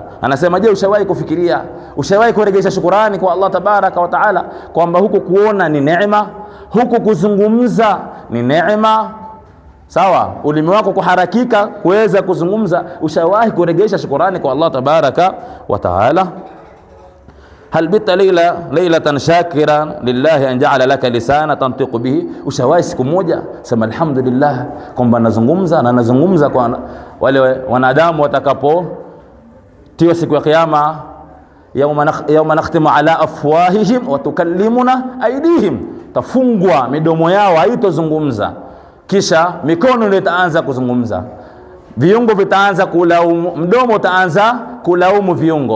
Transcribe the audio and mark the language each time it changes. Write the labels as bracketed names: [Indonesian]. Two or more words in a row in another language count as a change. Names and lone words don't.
[Swahili] Anasema, je ushawahi kufikiria, ushawahi kurejesha shukrani kwa Allah [Arabic] تبارك وتعالى [Swahili] kwamba huku kuona ni neema, huku kuzungumza ni neema? Sawa, ulimi wako kuharakika kuweza kuzungumza, ushawahi kurejesha shukrani kwa Allah [Arabic] تبارك وتعالى? هل بت ليلة شاكرا لله أن جعل لك لسانا تنطق به, [Swahili] ushawahi siku moja sema alhamdulillah kwamba nazungumza, na nazungumza kwa wale wanadamu watakapo tiwa siku ya kiyama, [Arabic] اليوم نختم على أفواههم وتكلمنا أيديهم, [Swahili] tafungwa midomo yao haitozungumza, kisha mikono ndio itaanza kuzungumza, viungo vitaanza kulaumu, mdomo utaanza kulaumu viungo.